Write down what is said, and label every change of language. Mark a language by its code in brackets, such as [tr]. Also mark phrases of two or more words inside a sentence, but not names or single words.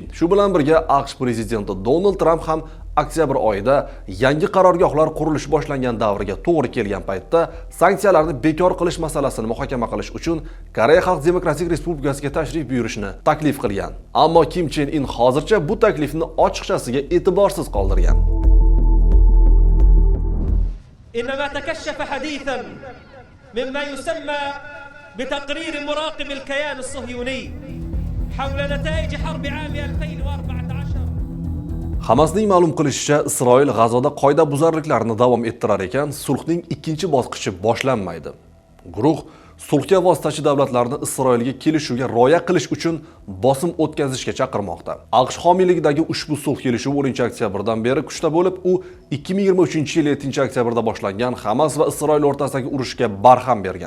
[uz] Shu bilan birga AQSh prezidenti Donald Trump ham oktyabr oyida yangi qarorgohlar qurilishi boshlangan davriga to'g'ri kelgan paytda sanksiyalarni bekor qilish masalasini muhokama qilish uchun Koreya Xalq Demokratik Respublikasiga tashrif buyurishni taklif qilgan. Ammo Kim Chen In hozircha bu taklifni ochiqchasiga e'tiborsiz qoldirgan. [ar] إنما تكشف حديثا مما يسمى بتقرير مراقب الكيان الصهيوني حول نتائج حرب عام 2014. [uz] Hamasning ma'lum qilishicha, Isroil G'azoda qoidabuzarliklarni davom ettirar ekan, sulhning ikkinchi bosqichi boshlanmaydi. Guruh sulhga vositachi davlatlarni Isroilga kelishuvga rioya qilish uchun bosim o'tkazishga chaqirmoqda. AQSh homiyligidagi ushbu sulh kelishuvi 10-oktyabrdan beri kuchda bo'lib, u 2023-yil 7-oktyabrda boshlangan Hamas va Isroil o'rtasidagi urushga barham bergan.